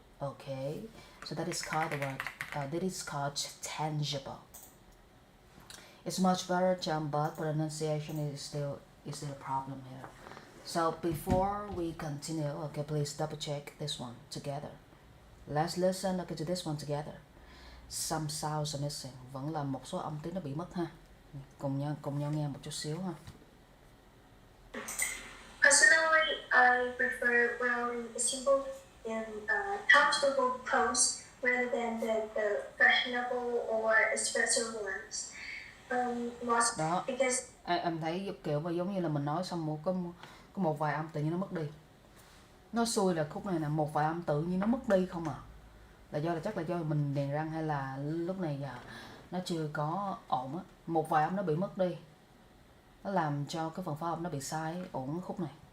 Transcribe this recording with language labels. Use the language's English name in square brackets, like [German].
[English] Okay, so that is called the word. That is called tangible. It's much better, but pronunciation is still a problem here. So before we continue, please double check this one together. Let's listen to this one together. Some sounds are missing. [Vietnamese] Vẫn là một số âm tiếng nó bị mất ha. Cùng nhau nghe một chút xíu ha. [English] Personally, I prefer wearing simple and comfortable clothes rather than the fashionable or expensive ones. [Vietnamese] Đó. [English] Because [Vietnamese] Em thấy kiểu mà giống như là mình nói xong có một vài âm tự nhiên nó mất đi. Nó xui là khúc này là một vài âm tự nhiên nó mất đi không à. Là chắc là do mình điền răng hay là lúc này giờ nó chưa có ổn á. Một vài âm nó bị mất đi. Nó làm cho cái phần phát âm nó bị sai ổn khúc này.